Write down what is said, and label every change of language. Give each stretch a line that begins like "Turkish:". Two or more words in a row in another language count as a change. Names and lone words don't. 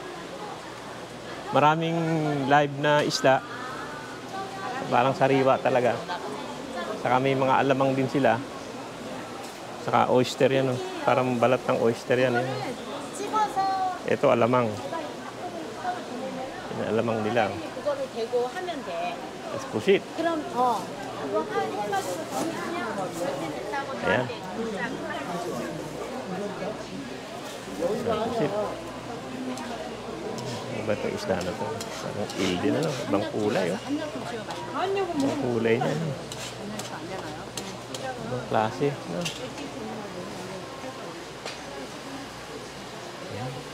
Filipino: Maraming live na isda. Parang sariwa talaga. Saka may mga alamang din sila. Saka oyster yan. Oh. Parang balat ng oyster yan. Ito alamang. Yan, alamang nila.
Korean: 대고 하면 돼.
English: Let's push it.
Korean: 그럼 그거 해가지고 정리하면 몇개 됐다고
Filipino: Ayan.
Korean: 너한테
English: Push it.
Filipino: Ano ba itong isda na ito? Parang eel din, ano? Ibang kulay, oh. Ibang kulay niya, ano? Ibang klase, no? Ayan.